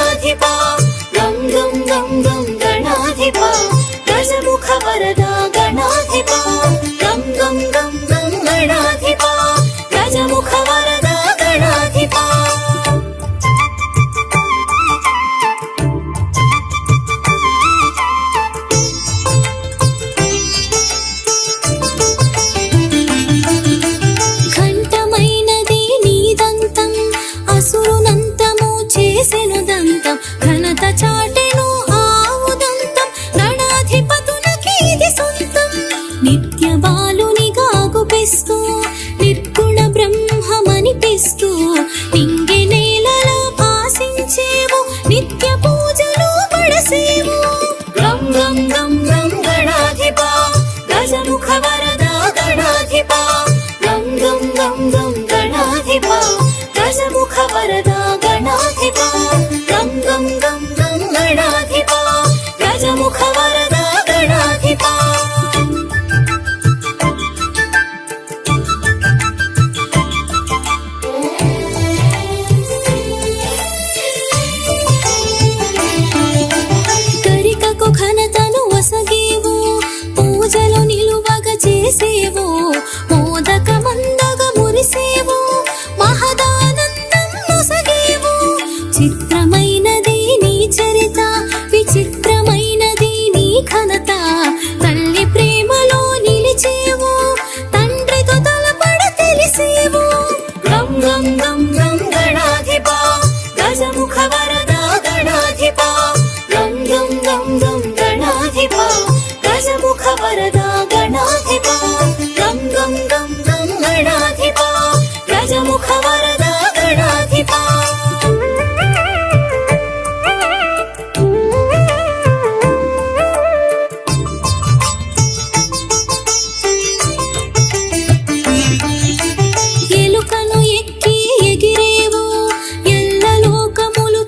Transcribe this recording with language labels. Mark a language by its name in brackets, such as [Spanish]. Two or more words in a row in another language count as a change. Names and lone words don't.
[Sanskrit] गणाधिपा गं गं गं गं गणाधिपा गजमुख वरदा गणाधिपा गं गं गं गं गणाधिपा गजमुख वरदा गणाधिपा [Telugu] ఘంటమైనది నీ దంతం అసురునంతము చేసెను దంతం ఘనత చాటెను ఆవు దంతం గణాధిపతులకి ఇది సొంతం నిత్య బాలునిగా గుపిస్తూ నిర్గుణ బ్రహ్మమనిపిస్తూ నింగి నేలలో భాసించేవు నిత్య పూజలు పడసేవు [Sanskrit] गं गं गं गं गणाधिपा गजमुख वरदा गणाधिपा गं गं गं गं गणाधिपा गजमुख वरदा गणाधिपा गं गं गं गं गणाधिपा गजमुख वरदा गणाधिपा [Telugu] కరికకు ఘనతను వసగేవు పూజలు నిలువగ చేసేవు మోదక మందగ మురిసేవు మహదానందం నొసగేవు చిత్రమైనది నీ చరిత విచిత్రమైనది నీ ఘనత తల్లి ప్రేమలో నిలిచేవు తండ్రితో తలపడ తెలిసేవు [Sanskrit] गं गं गं गं गणाधिपा गजमुख वरदा गणाधिपा गं गं गं गं गणाधिपा गजमुख वरदा गणाधिपा गं गं गं गं गणाधिपा गजमुख वरदा गणाधिपा [Telugu] ఎలుకను ఎక్కి ఎగిరేవు ఎల్ల లోకములు